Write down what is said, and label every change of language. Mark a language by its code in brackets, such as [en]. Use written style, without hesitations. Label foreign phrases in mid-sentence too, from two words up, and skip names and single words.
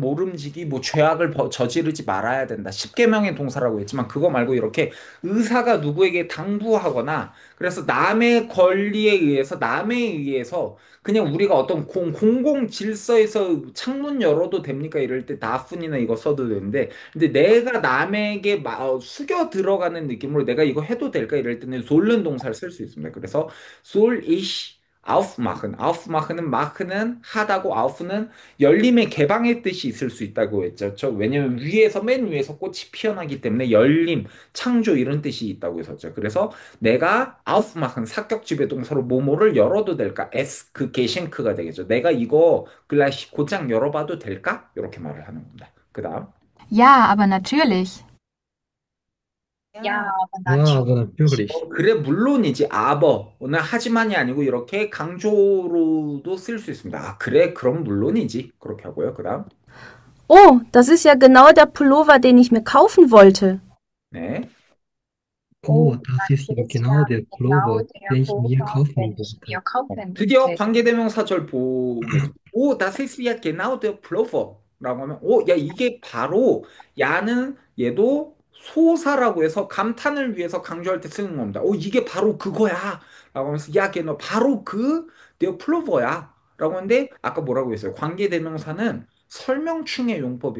[ko] 모름지기 뭐 죄악을 저지르지 말아야 된다 십계명의 동사라고 했지만 그거 말고 이렇게 의사가 누구에게 당부하거나 그래서 남의 권리에 의해서 남에 의해서 그냥 우리가 어떤 공공 질서에서 창문 열어도 됩니까 이럴 때 다fun이나 이거 써도 되는데 근데 내가 남에게 숙여 들어가는 느낌으로 내가 이거 해도 될까 이럴 때는 솔른 동사를 쓸 수 있습니다. [de] 그래서 [ko] soll ich aufmachen. aufmachen은 마크는 하다고 auf는 열림의 개방의 뜻이 있을 수 있다고 했죠. 왜냐면 위에서 맨 위에서 꽃이 피어나기 때문에 열림, 창조 이런 뜻이 있다고 했었죠. 그래서 내가 aufmachen 사격지배 동사로 뭐뭐를 열어도 될까? s 그 게싱크가 되겠죠. 내가 이거 글라시 곧장 열어봐도 될까? 이렇게 말을 하는 겁니다. 그다음 [de] Ja, aber natürlich. Ja, aber Ja, aber natürlich. natürlich. [ko] 그래 물론이지 아버는 하지만이 아니고 이렇게 강조로도 쓸 수 있습니다. 아 그래 그럼 물론이지 그렇게 하고요. 그다음 [de] Oh, das ist ja genau der Pullover, den ich mir kaufen wollte. [ko] 네. [de] Oh, das ist ja ist genau ja der genau Pullover, der den ich mir Pullover, kaufen den ich wollte. mir kaufen [ko] 드디어 [de] wollte. [ko] 관계대명사절 보겠죠. 오, [de] das ist ja genau der Pullover. [ko] 라고 하면, 오, 야, 이게 바로, 야는 얘도 소사라고 해서 감탄을 위해서 강조할 때 쓰는 겁니다. 오, 이게 바로 그거야. 라고 하면서, 야, 걔 너 바로 [de] der Pullover [ko] 야. 라고 하는데, 아까 뭐라고 했어요? 관계대명사는 설명충의 용법이랬죠.